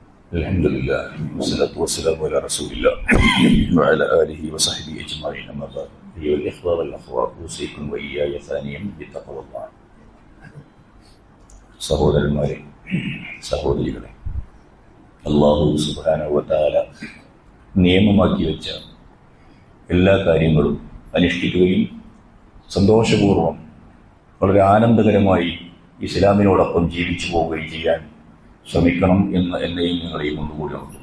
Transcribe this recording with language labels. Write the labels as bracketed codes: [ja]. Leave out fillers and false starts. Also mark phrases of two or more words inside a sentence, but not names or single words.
[ar] الحمد لله والصلاة والسلام على رسول الله وعلى آله وصحبه أجمعين أما بعد أيها الإخوة والأخوات أوصيكم وإياي ثانيا بتقوى الله [ml] സഹോദരന്മാരെ സഹോദരികളെ അല്ലാഹു [ar] سبحانه وتعالى [ml] നിയമമാക്കി വെച്ച എല്ലാ കാര്യങ്ങളും അനുഷ്ഠിക്കുകയും സന്തോഷപൂർവ്വം വളരെ ആനന്ദകരമായി ഇസ്ലാമിനോടൊപ്പം ജീവിച്ചു പോവുകയും ചെയ്യാൻ ശ്രമിക്കണം എന്ന് എന്നെയും നിങ്ങളെയും കൊണ്ടുകൂടി ഓർക്കുന്നു.